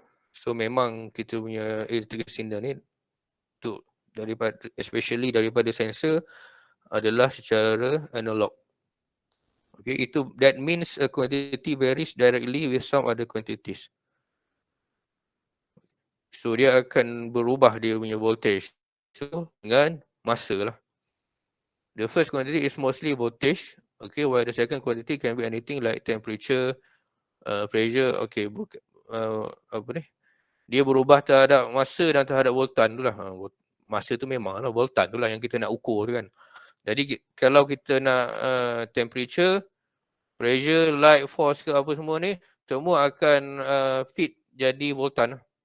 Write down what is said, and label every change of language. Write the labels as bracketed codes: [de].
[ms] So memang kita punya electrical signal ni tu daripada, especially daripada sensor, adalah secara analog. [en] Okay, that means a quantity varies directly with some other quantities. [ms] So dia akan berubah dia punya voltage dengan masa lah. [en] The first quantity is mostly voltage. Okay, while the second quantity can be anything like temperature, pressure. [ms] Okay, apa ni? Dia berubah terhadap masa dan terhadap voltan tu lah. Masa tu memang lah, voltan tu lah yang kita nak ukur tu kan. Jadi kalau kita nak temperature, pressure, light, force ke apa semua ni, semua akan fit jadi voltan.